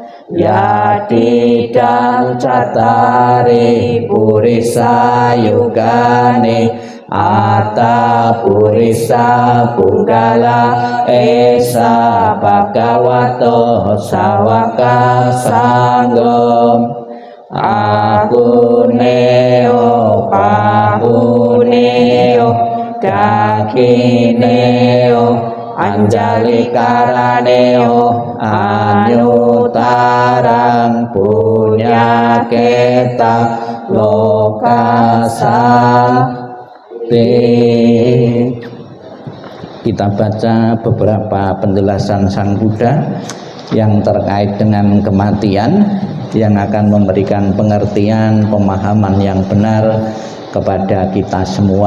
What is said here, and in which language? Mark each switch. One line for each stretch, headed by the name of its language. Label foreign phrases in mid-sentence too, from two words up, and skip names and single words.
Pali: Yadidang catari purisa yugane Ata purisa punggala esa bhagavato sawaka sangga. Ahuneo pahuneo dakineo Anjali karaneo anyutarang punya kita lokasanti.
Indonesian: kita baca beberapa penjelasan Sang Buddha yang terkait dengan kematian, yang akan memberikan pengertian, pemahaman yang benar kepada kita semua.